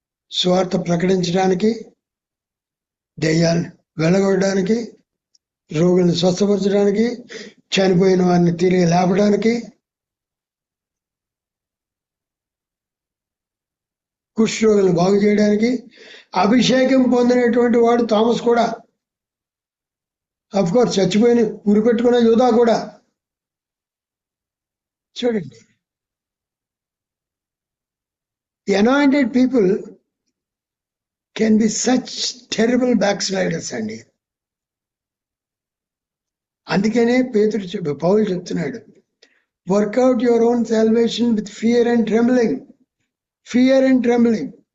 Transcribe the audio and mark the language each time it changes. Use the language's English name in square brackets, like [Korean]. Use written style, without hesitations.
[Telugu] స్వార్థ ప్రకటించడానికి, దెయ్యాన్ని వెళ్ళగొట్టడానికి, రోగులను స్వస్థపరచడానికి, చనిపోయిన వారిని తిరిగి లేపడానికి, కుష్ఠరోగులను బాగు చేయడానికి అభిషేకం పొందినటువంటి వాడు థామస్ కూడా. అఫ్ కోర్స్ చచ్చిపోయిన ఉరి పెట్టుకున్న యూదా కూడా. చూడండి, [English] anointed people can be such terrible backsliders [Telugu] అండి. అందుకనే పౌలు చెప్తున్నాడు, [English] Work out your own salvation with fear and trembling. Fear and trembling.